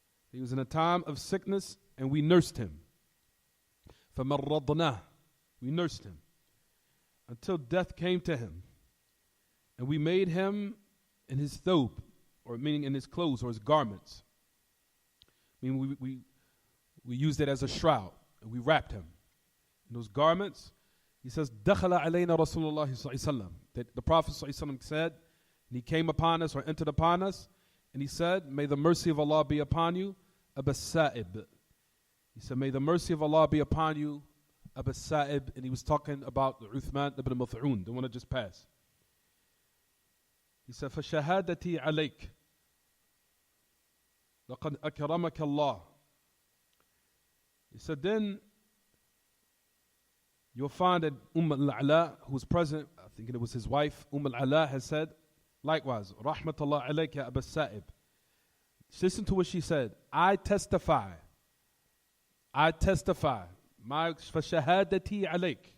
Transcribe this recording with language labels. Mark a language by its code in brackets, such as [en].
[en] He was in a time of sickness and we nursed him. [ar] فَمَرَّضْنَاهُ, [en] we nursed him until death came to him. And we made him in his thobe, or meaning in his clothes or his garments. I mean, we used it as a shroud, and we wrapped him in those garments. He says, [ar] دَخَلَ عَلَيْنَا رَسُولُ اللَّهِ صَلَّى اللَّهُ عَلَيْهِ وسلم. [en] That the Prophet [ar] صلى الله عليه وسلم [en] said, and he came upon us or entered upon us, and he said, may the mercy of Allah be upon you, Aba Sa'ib. He said, may the mercy of Allah be upon you, Aba Sa'ib. And he was talking about the Uthman ibn Mad'un, the one that just passed. He said, [ar] فَشَهَادَتِي عَلَيْكَ لَقَدْ أَكْرَمَكَ اللَّهُ. [en] He said, then you'll find that Al-Ala, who was present, I think it was his wife, Al-Ala, has said, likewise, Rahmatullah alayka Aba Sa'ib. Listen to what she said. I testify, my fashahadati alayk.